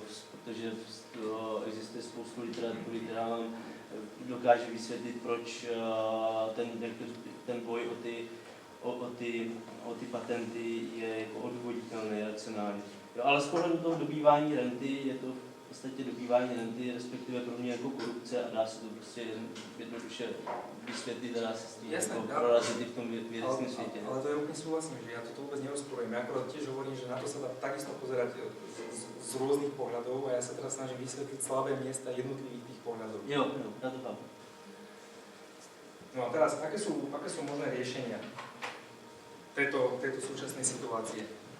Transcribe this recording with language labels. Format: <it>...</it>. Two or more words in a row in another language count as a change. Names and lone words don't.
<cs>Protože existuje spoustu literatury, která vám dokáže vysvětlit, proč ten boj o ty patenty je jako odvoditelný, racionální. Jo, ale z pohledu toho dobývání renty je to v podstatě dobývání renty, respektive pro mě jako korupce, a dá se to prostě jednoduše vysvětlit a dá se s tím jako prorazit i v tom vědeckém světě.</cs> <sk>Ale to je úplne súhlasím, že ja to vôbec nerozporujem. Ja akorát tiež hovorím, že na to sa dá takisto pozerať z rôznych pohľadov a ja sa teraz snažím vysvetliť slabé miesta jednotlivých tých pohľadov. Jo, ja to chápem. No a teraz, aké sú možné riešenia tejto súčasnej situácie?</sk>